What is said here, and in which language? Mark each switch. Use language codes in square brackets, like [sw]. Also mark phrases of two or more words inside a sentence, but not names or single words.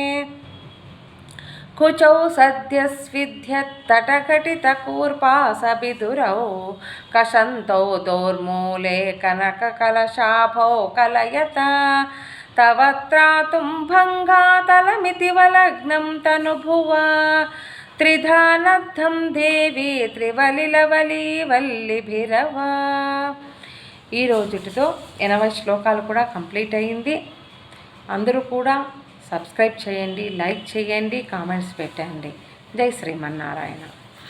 [sa] कुचौ सद्यस्विध्यत्तटघटितकूर्पासबिदुरौ कषन्तौ दोर्मूले कनककलशाभौ कलयता तव त्रातुं भङ्गातलमिति वलग्नं तनुभुवा त्रिधा नद्धं देवी త్రివలిలవలి వల్లిభిరవా. [te] ఈ రోజుటితో 80 శ్లోకాలు కూడా కంప్లీట్ అయ్యింది. అందరూ కూడా సబ్స్క్రైబ్ చేయండి, లైక్ చేయండి, కామెంట్స్ పెట్టండి. జై శ్రీమన్నారాయణ.